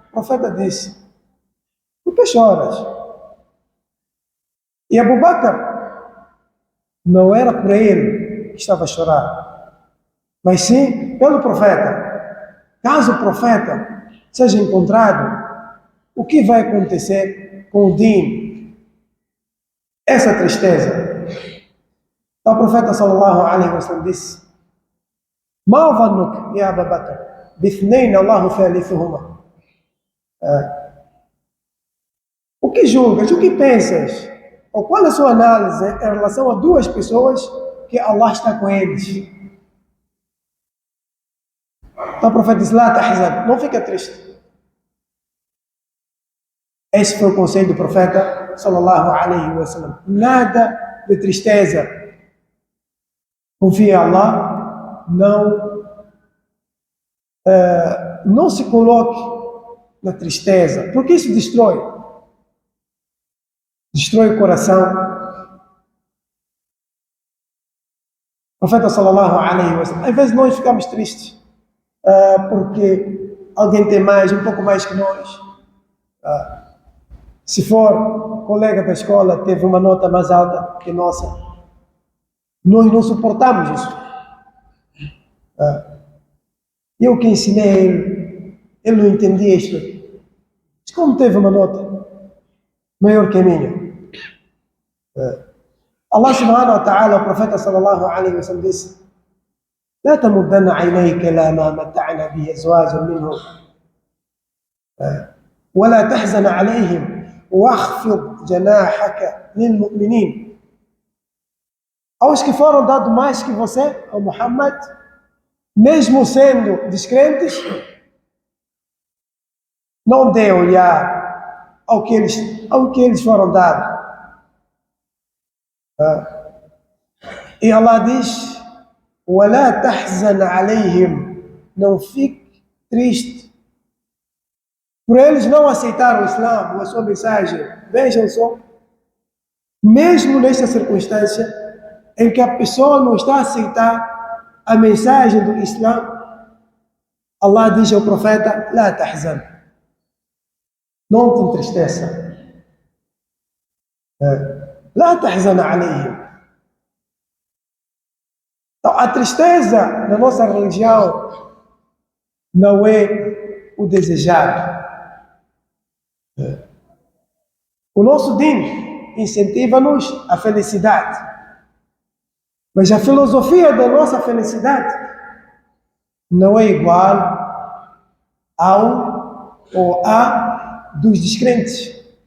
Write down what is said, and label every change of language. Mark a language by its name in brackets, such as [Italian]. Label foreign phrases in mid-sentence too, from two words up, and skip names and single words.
[Portuguese] O profeta disse: por que choras? E Abu Bakr não era por ele que estava a chorar, mas sim pelo profeta. Caso o profeta seja encontrado, o que vai acontecer com o Din? Essa tristeza. Então o profeta [Arabic] صلى الله عليه وسلم [Portuguese] disse: [Arabic] ما ظنك يا أبا بكر باثنين الله ثالثهما. [Portuguese] O que julgas? O que pensas? Ou qual é a sua análise em relação a duas pessoas que Allah está com eles? Então o profeta disse: [Arabic] لا تحزن, [Portuguese] não fica triste. Esse foi o conselho do profeta [Arabic] صلى الله عليه وسلم. [Portuguese] Nada de tristeza. Confia em Allah, não se coloque na tristeza, porque isso destrói o coração, O profeta [Arabic] صلى الله عليه وسلم, [Portuguese] às vezes nós ficamos tristes porque alguém tem mais, um pouco mais que nós. Se for colega da escola, teve uma nota mais alta que nossa, nós não suportamos isso. Eu que ensinei ele não entendia isto. Mas como teve uma nota maior que a minha? [Arabic] الله سبحانه وتعالى, [Portuguese] o profeta [Arabic] صلى الله عليه وسلم [Portuguese] disse: [Arabic] لا تمدن عينيك إلى ما متعنا به أزواجا منهم ولا تحزن عليهم واخفض جناحك للمؤمنين. [Portuguese] Aos que foram dados mais que você, ao Muhammad, mesmo sendo descrentes, não dê olhar ao que eles foram dados. E Allah diz: [Arabic] وَلَا تَحْزَنْ عَلَيْهِمْ, [Portuguese] não fique triste por eles não aceitaram o Islã, a sua mensagem. Vejam só, mesmo nesta circunstância em que a pessoa não está a aceitar a mensagem do Islã, Allah diz ao profeta: [Arabic] لا تحزن, [Portuguese] não te entristeça. [Arabic] لا تحزن عليهم. [Portuguese] Então, a tristeza na nossa religião não é o desejado. O nosso din incentiva-nos a felicidade, mas a filosofia da nossa felicidade não é igual ao ou a dos descrentes.